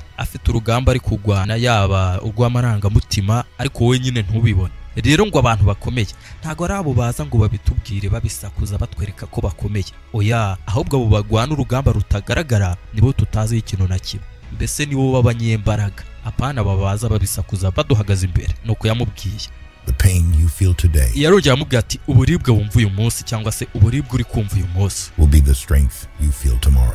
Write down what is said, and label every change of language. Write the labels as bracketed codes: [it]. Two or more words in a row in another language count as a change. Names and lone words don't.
[rw] Afite urugamba ari kugwana, yaba urw'amarangamutima, ariko wowe nyine ntubibone. Rero ngo abantu bakomeye ntago ari abo baza ngo babitubwire babisakuza batwereka ko bakomeye. Oya, ahubwo abo bagwana urugamba rutagaragara nibo tutaziho ikintu na kimwe. Mbese nibo b'abanyembaraga, apana babaza babisakuza baduhagaze imbere. Nuko yamubwiye [en] The pain you feel today [rw] yarongera amubwira ati uburibwe wumva uyu munsi cyangwa se uburibwe uri kumva uyu munsi [en] will be the strength you feel tomorrow.